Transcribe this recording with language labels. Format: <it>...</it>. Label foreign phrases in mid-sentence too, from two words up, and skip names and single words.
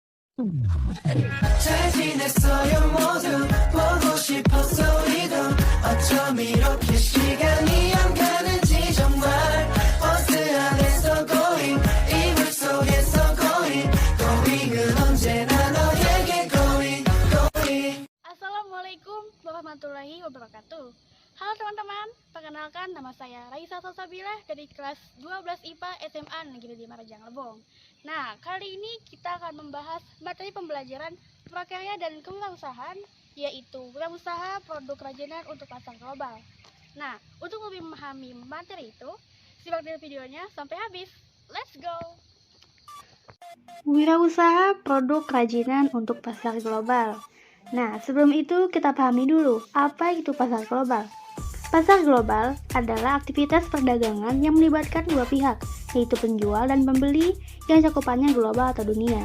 <ko>잘 지냈어요 모두 보고 싶었어 우리도 어쩜 이렇게 시간이 안 가는지 정말 버스 안에서 going 이불 속에서 going은 언제나 너에게 going.</ko> <ar>السلام عليكم ورحمة الله وبركاته.</ar> <id>Halo teman-teman, perkenalkan nama saya Raisa Salsabila dari kelas 12 IPA SMA Negeri 5 Rajang Lebong. Nah, kali ini kita akan membahas materi pembelajaran prakarya dan kewirausahaan, yaitu wirausaha produk kerajinan untuk pasar global. Nah, untuk lebih memahami materi itu, simak dulu videonya sampai habis.</id> <en>Let's go!</en> <id>Wirausaha produk kerajinan untuk pasar global. Nah, sebelum itu kita pahami dulu apa itu pasar global. Pasar global adalah aktivitas perdagangan yang melibatkan dua pihak, yaitu penjual dan pembeli yang cakupannya global atau dunia.</id>